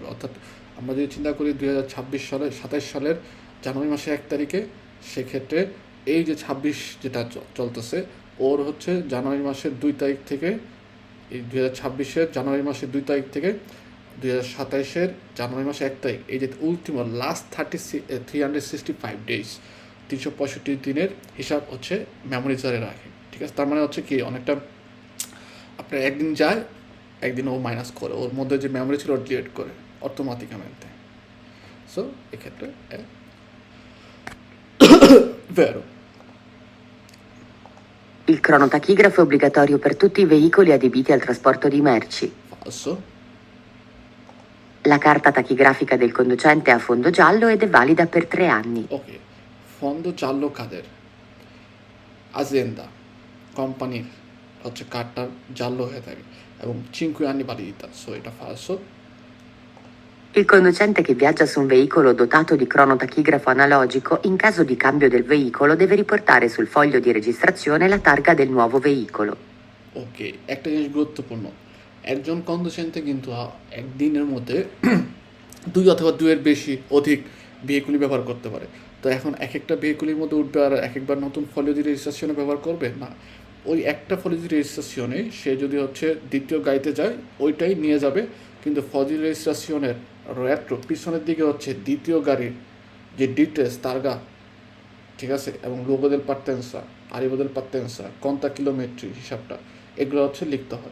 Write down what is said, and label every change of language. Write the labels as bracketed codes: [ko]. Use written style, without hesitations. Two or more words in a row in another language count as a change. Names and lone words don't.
[bn] অর্থাৎ আমরা যদি চিন্তা করি 2026 সালের 27 সালের জানুয়ারি মাসে 1 তারিখে, সেক্ষেত্রে এই যে 26 যেটা চলতেছে ওর হচ্ছে জানুয়ারি মাসের 2 তারিখ থেকে, এই 2026-এর জানুয়ারি মাসের 2 তারিখ থেকে 2027-এর জানুয়ারি মাসে 1 তারিখ, এই যে উল্টিমো লাস্ট 365 ডেজ 365 দিনের হিসাব হচ্ছে মেমোরিজারে রাখে, ঠিক আছে। তার মানে হচ্ছে কি অনেকটা আপনার একদিন যায় একদিন ও মাইনাস করে, ওর মধ্যে যে মেমোরি ছিল ওর ডিলিট করে অটোমেটিকamente। সো এক্ষেত্রে vero. [it] Il cronotachigrafo è obbligatorio per tutti i veicoli adibiti al trasporto di merci. Falso. La carta tachigrafica del conducente è a fondo giallo ed è valida per 3 anni. [bn] ওকে, [it] fondo giallo [bn] কাদের, আজিয়েন্দা কোম্পানির হচ্ছে কার্ডটা জাল্লো হয়ে থাকে এবং [it] 5 anni validità, [bn] সো এটা ফালসো। [it] Il conducente che viaggia su un veicolo dotato di cronotachigrafo analogico, in caso di cambio del veicolo, deve riportare sul foglio di registrazione la targa del nuovo veicolo. [bn] ওকে, একটা জিনিস গুরুত্বপূর্ণ, একজন কন্ডুসেন্টে কিন্তু একদিনের মধ্যে 2 অথবা 2-এর বেশি অধিক ভেহিকুলি ব্যবহার করতে পারে। তো এখন এক একটা ভেহিকুলির মধ্যে উঠবে আর এক একবার নতুন [it] fogli di registrazione [bn] ব্যবহার করবে না, ওই একটা [it] fogli di registrazione [bn] সে যদি হচ্ছে দ্বিতীয় গাড়িতে যায় ওইটাই নিয়ে যাবে, কিন্তু [it] fogli di registrazione [bn] রেট্রো পিছনের দিকে হচ্ছে দ্বিতীয় গাড়ির যে ডিটেলস তারগা, ঠিক আছে, এবং [it] luogo del partenza, arrivo del partenza, conta chilometri [bn] হিসাবটা, এগুলো হচ্ছে লিখতে হয়।